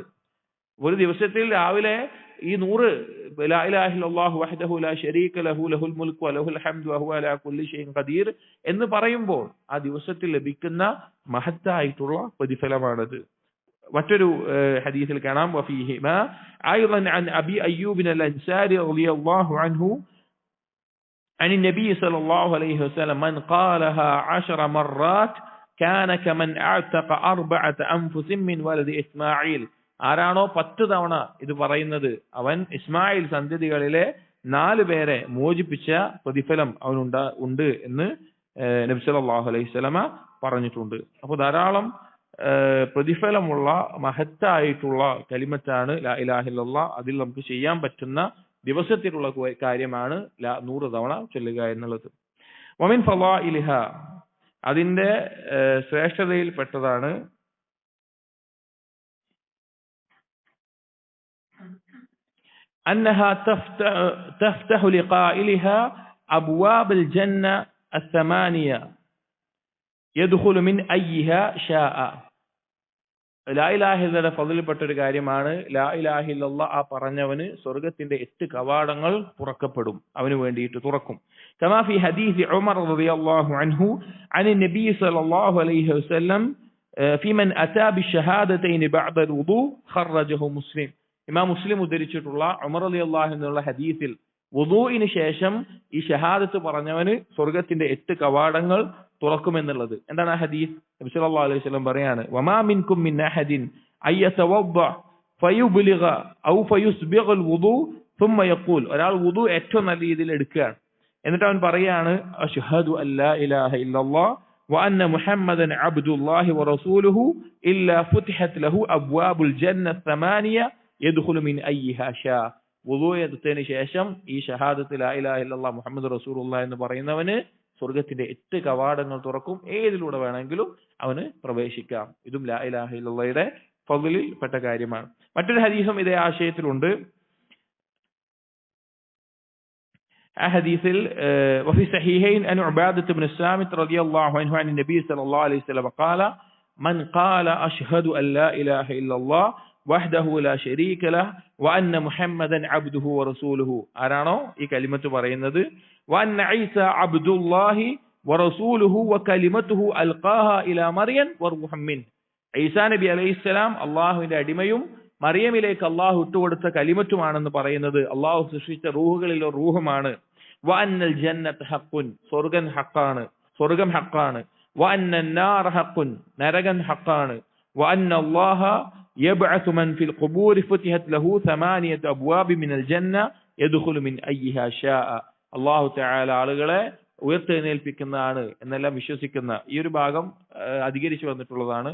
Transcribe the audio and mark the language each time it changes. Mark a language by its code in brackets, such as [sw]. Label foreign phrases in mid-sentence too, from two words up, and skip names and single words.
[ml] ഒരു ദിവസത്തിൽ രാവിലെ ഈ 100 [ar] لا إله إلا الله وحده لا شريك له له الملك وله الحمد وهو على كل شيء قدير [ml] എന്ന് പറയുമ്പോൾ ആ ദിവസത്തിൽ ലഭിക്കുന്ന മഹത്തായിട്ടുള്ള പ്രതിഫലമാണത്. മറ്റൊരു ഹദീസിൽ കാണാം, [ar] وفيهما أيضا عن أبي أيوب الأنصاري رضي الله عنه عن النبي صلى الله عليه وسلم من قالها 10 مرات كان كمن اعتق 4 أنفس من ولد إسماعيل, [ml] ആരാണോ 10 തവണ ഇത് പറയുന്നത് അവൻ ഇസ്മായിൽ സന്തതികളിലെ 4 പേരെ മോചിപ്പിച്ച പ്രതിഫലം അവനുണ്ട് എന്ന് നബി [ar] صلى الله عليه وسلم [ml] പറഞ്ഞിട്ടുണ്ട്. അപ്പോൾ ധാരാളം പ്രതിഫലമുള്ള മഹത്തായിട്ടുള്ള കലിമത്താണ് [ar] لا إله إلا الله. [ml] അതിൽ നമുക്ക് ചെയ്യാൻ പറ്റുന്ന ദിവസത്തിലുള്ള കാര്യമാണ് 100 തവണ ചൊല്ലുക എന്നുള്ളത്. [ar] ومن فضائلها, [ml] അതിന്റെ ശ്രേഷ്ഠതയിൽ പെട്ടതാണ് [ar] أنها تفتح لقائلها أبواب الجنة 8 يدخل من أيها شاء. لا إله إلا الله [ml] ഫളിൽപ്പെട്ട ഒരു കാര്യമാണ് [ar] لا إله إلا الله. [ml] ആ പറഞ്ഞവന് സ്വർഗ്ഗത്തിന്റെ 8 കവാടങ്ങൾ തുറക്കപ്പെടും, അവന് വേണ്ടിയിട്ട് തുറക്കും. [ar] كما في حديث عمر رضي الله عنه عن النبي صلى الله عليه وسلم في من أتى بالشهادتين بعد وضوء أخرجه مسلم. [ml] ഇമാം മുസ്ലിം ഉദ്ധരിച്ചിട്ടുള്ള ഉമർ [ar] رضي الله عنه [ml] ഹദീസിൽ വുദൂഇന് ശേഷം ഈ ഷഹാദത്ത് പറഞ്ഞവന് സ്വർഗ്ഗത്തിന്റെ 8 കവാടങ്ങൾ തുറക്കുമെന്നുള്ളത്. എന്താണ് ആ ഹദീസ്? [ar] നബി صلى الله عليه وسلم പറയാണ്, وما منكم من أحد يتوضأ فيبلغ أو فيسبغ الوضوء ثم يقول, [ml] ഒരാൾ വുദു ഏറ്റവും നല്ല രീതിയിൽ എടുക്കുകയാണ്, എന്നിട്ട് അവൻ പറയാണ് [ar] أشهد أن لا إله إلا الله وأن محمدا عبد الله ورسوله إلا فتحت له أبواب الجنة 8 يدخل من أيها شاء. [ml] വുദു എടുത്തതിന് ശേഷം ഈ ഷഹാദത്ത് [ar] لا إله إلا الله محمد رسول الله [ml] എന്ന് പറയുന്നവന് സ്വർഗ്ഗത്തിന്റെ 8 കവാടങ്ങൾ തുറക്കും, ഏതിലൂടെ വേണമെങ്കിലും അവന് പ്രവേശിക്കാം. ഇതും [ar] لا إله إلا الله [ml] ഫളിൽ പെട്ട കാര്യമാണ്. മറ്റൊരു ഹദീസും ഇതേ ആശയത്തിലുണ്ട്. ആ ഹദീസിൽ [ar] وفي الصحيحين عن عبادة بن الصامت رضي الله عنه عن النبي صلى الله عليه وسلم قال من قال أشهد أن لا إله إلا الله وحده لا شريك له وأن محمدا عبده ورسوله [ml] ആരാണോ ഈ കലിമത്ത് പറയുന്നത് [ar] وأن عيسى عبد الله ورسوله وكلمته ألقاها إلى مريم وروح منه [ml] ഈസാ നബി അലൈഹിസ്സലാം അള്ളാഹുവിന്റെ അടിമയും മറിയമിലേക്ക് അള്ളാഹു ഇട്ടുകൊടുത്ത കലിമറ്റുമാണെന്ന് പറയുന്നത് അള്ളാഹു സൃഷ്ടിച്ച റൂഹുകളിൽ ഒരു റൂഹമാണ് [ar] وأن الجنة حق [ml] സ്വർഗ്ഗം ഹഖാണ് [ar] وأن النار حق [ml] നരകം ഹഖാണ് [ar] وأن الله يبعث من في القبور فتحت له 8 أبواب من الجنة يدخل من أيها شاء الله تعالى [ml] ആളുകളെ ഉയർത്തെഴുന്നേൽപ്പിക്കുന്നതാണ് എന്നെല്ലാം വിശ്വസിക്കുന്ന ഈ ഒരു ഭാഗം അധികരിച്ചു വന്നിട്ടുള്ളതാണ്.